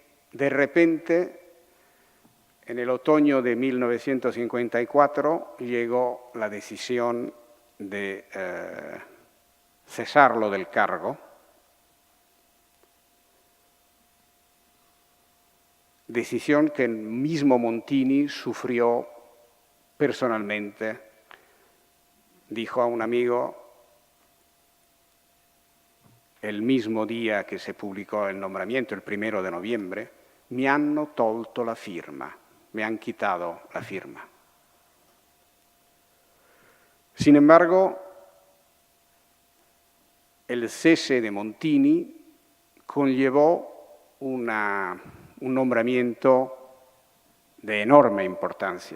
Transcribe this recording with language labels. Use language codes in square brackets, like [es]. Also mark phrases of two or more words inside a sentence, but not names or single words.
[es] De repente, en el otoño de 1954, llegó la decisión de cesarlo del cargo, decisión que el mismo Montini sufrió personalmente. Dijo a un amigo, el mismo día [it] che se pubblicò il [es] nombramiento, il 1 de noviembre, [it] mi hanno tolto la firma, [es] me han quitado la firma. Sin embargo, el cese de Montini conllevó un nombramiento de enorme importancia.